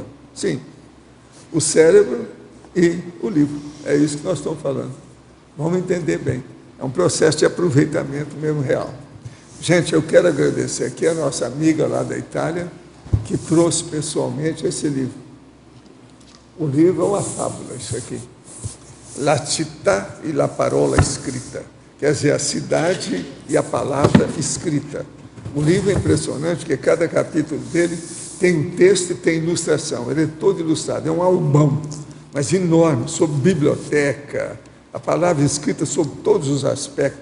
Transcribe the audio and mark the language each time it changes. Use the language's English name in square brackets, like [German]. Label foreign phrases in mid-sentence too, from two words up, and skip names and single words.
[Portuguese] Sim, o cérebro e o livro. É isso que nós estamos falando. Vamos entender bem. É um processo de aproveitamento mesmo real. Gente, eu quero agradecer aqui a nossa amiga lá da Itália, que trouxe pessoalmente esse livro. O livro é uma fábula, isso aqui. [Italian] La città e la parola escrita. [Portuguese] Quer dizer, a cidade e a palavra escrita. O livro é impressionante, porque cada capítulo dele tem um texto e tem ilustração. Ele é todo ilustrado, é um albão, mas enorme, sobre biblioteca, a palavra escrita sobre todos os aspectos.